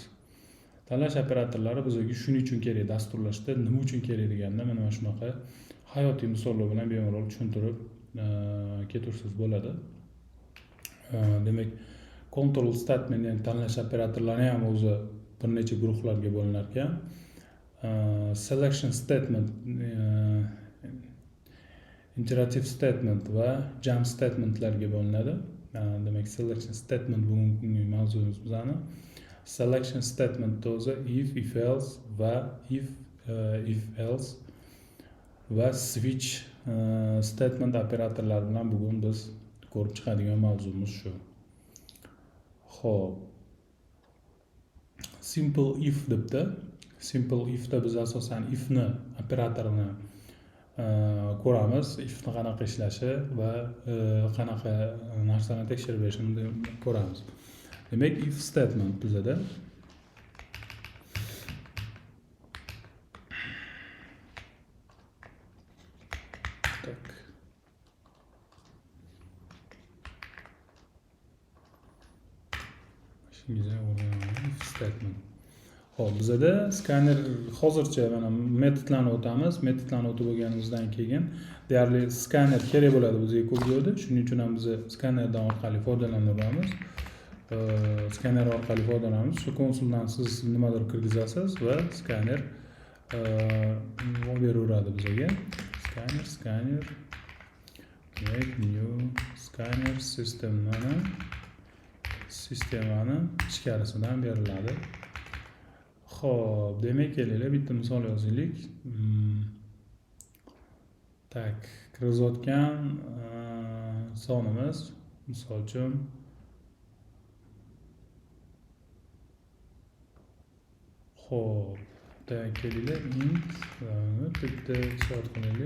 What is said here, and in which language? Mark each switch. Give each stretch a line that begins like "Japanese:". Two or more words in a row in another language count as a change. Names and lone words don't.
Uzbek: Tanlash operatorlari bizga shuning uchun kerak, dasturlashda nima uchun kerak deganda mana shunaqa hayotiy misollar bilan bemalol tushuntirib ketursiz bo'ladi. Demak,
English: control statement,
Uzbek: ya'ni tanlash operatorlari ham o'zi bir necha guruhlarga bo'linar ekan.
English: Selection statement, iterative statement
Uzbek: va
English: jump statementlarga
Uzbek: bo'linadi. Demak,
English: selection statement
Uzbek: bugungi mavzuimiz bizani.
English: Selection statement
Uzbek: o'zi
English: if else
Uzbek: va
English: if else
Uzbek: va
English: switch statement
Uzbek: operatorlari bilan bugun biz ko'rib chiqadigan mavzumiz shu. Xo'p.
English: Simple if
Uzbek: debdi. Simple ifda biz asosan ifni operatorini ko'ramiz, ifni qanaqa ishlashi va qanaqa narsani tekshirib berishini ko'ramiz. Demak,
English: if statement
Uzbek: bizada
English: if statement.
Uzbek: Xo'p, bizada skaner hozircha mana metodlarni o'tamiz. Metodlarni o'tib bo'lganimizdan keyin deyarli skaner kerak bo'ladi bizga ko'p joyda. Shuning uchun ham biz skanerdan orqali foydalanamiz. Skaner orqali foydalanamiz. Shu konsuldan siz nimadir kirgizasiz va skaner beraveradi bizga.
English: Scanner make new scanner
Uzbek: sistemani ichkarisidan beriladi. Xo'p, demak kelinglar bitta misol yozaylik. Tak, kirizayotgan sonimiz misol uchun xo'p, tak kelinglar int bitta soat qilaylik.